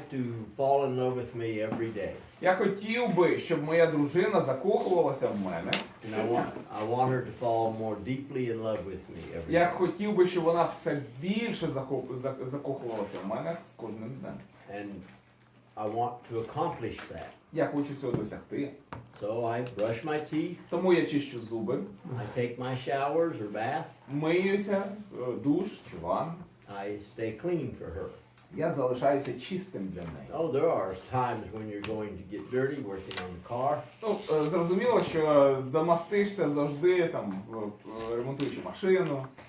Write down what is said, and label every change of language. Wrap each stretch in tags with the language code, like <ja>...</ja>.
<en>to fall in love with me every day.</en> <uk>Я хотів би, щоб моя дружина закохувалася в мене</uk> <en>And</en> <uk>щодня.</uk> <en>I want her to fall more deeply in love with me every</en> <uk>Я</uk> <en>day.</en> <uk>хотів би, щоб вона все більше закохувалася в мене з кожним днем.</uk> <en>And I want to accomplish that.</en> <uk>Я хочу цього досягти.</uk> <en>So I brush my teeth,</en> <uk>Тому я чищу зуби,</uk> <en>I take my showers or bath,</en> <uk>миюся, душ чи ванну.</uk> <en>I stay clean for her.</en> <uk>Я залишаюся чистим для неї.</uk> <en>Oh, there are times when you're going to get dirty working on the car.</en> <uk>Ну, зрозуміло, що замастишся завжди, там, ремонтуючи машину.</uk>